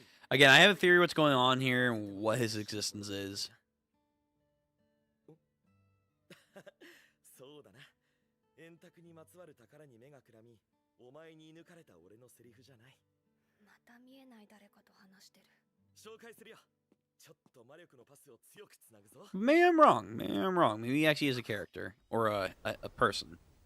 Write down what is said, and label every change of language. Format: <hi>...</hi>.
<en>Again, I have a theory what's going on here and what his existence is.</en> <ja>そうだな。円卓にまつわる宝に目がくらみ、お前に抜かれた俺のセリフじゃない。また見えない誰かと話してる。紹介するよ。ちょっと魔力のパスを強くつなぐぞ。</ja> <en>Maybe I'm wrong. Maybe I'm wrong. Maybe he actually is a character or a person.</en>